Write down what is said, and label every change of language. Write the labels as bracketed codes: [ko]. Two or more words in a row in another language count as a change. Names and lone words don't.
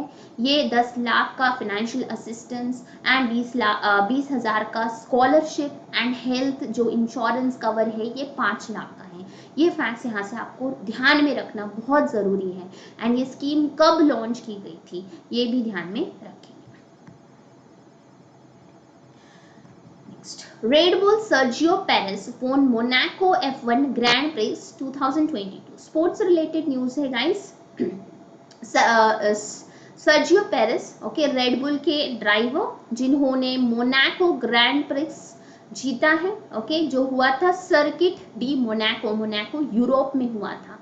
[hi] ये 10 लाख का [en] financial assistance and [hi] 20,000 का [en] scholarship and health [hi] जो [en] insurance cover [hi] है ये 5 लाख का है। ये फैक्ट्स यहाँ से आपको ध्यान में रखना बहुत ज़रूरी है। एंड ये स्कीम कब लॉन्च की गई थी ये भी ध्यान में रखें। [en] Red Bull Sergio Perez won Monaco F1 Grand Prix 2022. sports related news [hi] है गाइस। सर्जियो पेरेस, ओके, रेड बुल के ड्राइवर जिन्होंने मोनाको ग्रैंड प्रिक्स जीता है, ओके, जो हुआ था सर्किट डी मोनाको, मोनाको यूरोप में हुआ था।